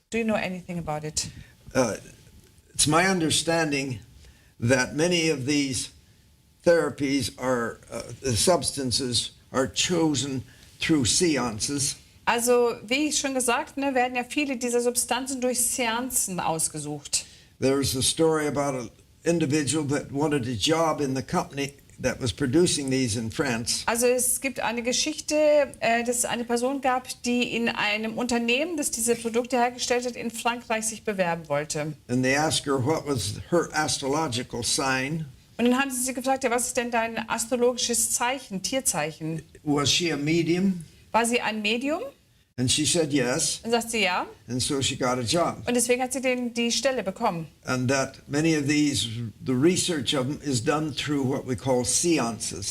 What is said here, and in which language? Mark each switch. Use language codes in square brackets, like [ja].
[en] Do you know anything about it? It's my understanding that many of these therapies are the substances are chosen through seances. [de] Also, wie ich schon gesagt, ne, werden ja viele dieser Substanzen durch Seanzen ausgesucht. [en] There's a story about an individual that wanted a job in the company that was producing these in France. [de] Also es gibt eine Geschichte, dass es eine Person gab, die in einem Unternehmen, das diese Produkte hergestellt hat, in Frankreich sich bewerben wollte. [en] And they asked her what was her astrological sign. [de] Und dann haben sie gefragt, ja, was ist denn dein astrologisches Zeichen, Tierzeichen? [en] Was she a medium? [de] War sie ein Medium? [en] And she said yes. [de] Dann sagt sie ja. [en] And so she got a job. [de] Und deswegen hat sie die Stelle bekommen. [en] And that many of these, the research of them is done through what we call seances.